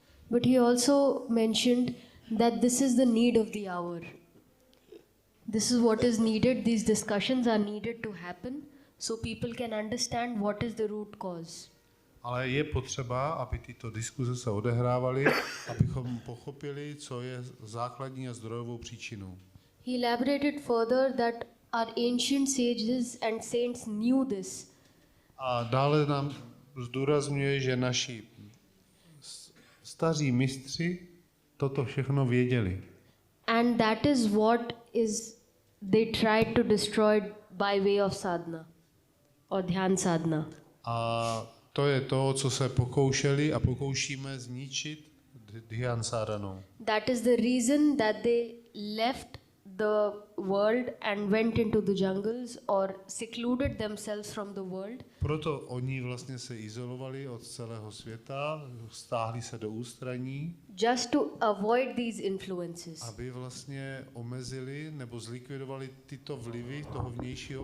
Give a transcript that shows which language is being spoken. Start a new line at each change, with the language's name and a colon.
English: But he also mentioned that this is the need of the hour. This is what is needed. These discussions are needed to happen so people can understand what is the root cause.
Czech: Ale je potřeba, aby tyto diskuze se odehrávaly, abychom pochopili, co je základní a zdrojovou příčinou.
English: He elaborated further that our ancient sages and saints knew this.
Czech: A dále nám zdůrazňuje, že naši staří mistři toto všechno věděli.
English: And that is what they tried to destroy by way of sadhana or dhyan sadhana.
Czech: A to je to, co se pokoušeli a pokoušíme zničit dhyan sadhanou.
English: That is the reason that they left the world and went into the jungles or secluded themselves from the world.
Czech: Proto oni vlastně se izolovali od celého světa, stáhli se do ústraní,
English: Just to avoid these influences.
Czech: aby vlastně omezili nebo zlikvidovali tyto vlivy toho vnějšího